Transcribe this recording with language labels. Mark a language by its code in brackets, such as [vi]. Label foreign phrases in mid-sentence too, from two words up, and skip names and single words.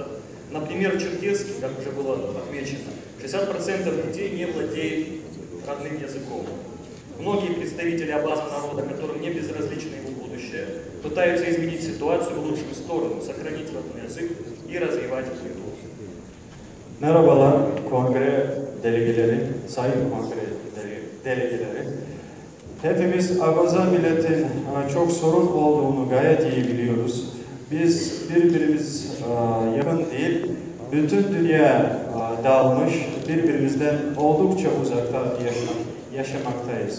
[ru] Например, в Черкеске, как уже было отмечено, 60% детей не владеют родным языком. Многие представители Абаза народа, которым не безразлично его будущее, пытаются изменить ситуацию в лучшую сторону, сохранить родной язык и развивать культуру. [tr] Merhabalar kongre delegeleri, sayın kongre delegeleri. Hepimiz Abaza milletin çok sorun olduğunu gayet iyi biliyoruz. Biz birbirimiz yakın değil, bütün dünya dağılmış, birbirimizden oldukça uzakta yaşamaktayız.